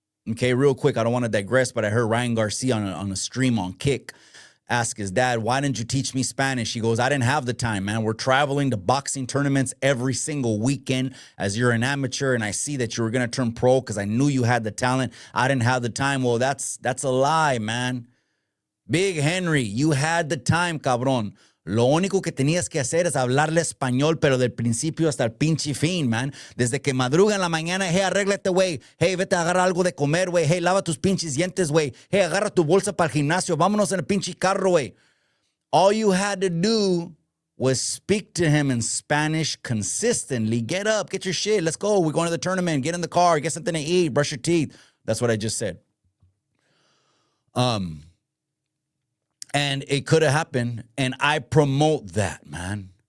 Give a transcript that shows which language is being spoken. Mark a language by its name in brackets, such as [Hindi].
[English] Okay, real quick, I don't want to digress, but I heard Ryan Garcia on a stream on Kick ask his dad, why didn't you teach me Spanish? He goes, I didn't have the time, man. We're traveling to boxing tournaments every single weekend as you're an amateur, and I see that you were going to turn pro because I knew you had the talent. I didn't have the time. Well, that's a lie, man. Big Henry, you had the time, cabrón. [Spanish] Lo único que tenías que hacer es hablarle español, pero del principio hasta el pinche fin, man. Desde que madruga en la mañana, hey, arréglate, güey. Hey, vete a agarrar algo de comer, güey. Hey, lava tus pinches dientes, güey. Hey, agarra tu bolsa para el gimnasio. Vámonos en el pinche carro, güey. [English] All you had to do was speak to him in Spanish consistently. Get up, get your shit. Let's go. We're going to the tournament. Get in the car. Get something to eat. Brush your teeth. That's what I just said. And it could have happened, and I promote that, man.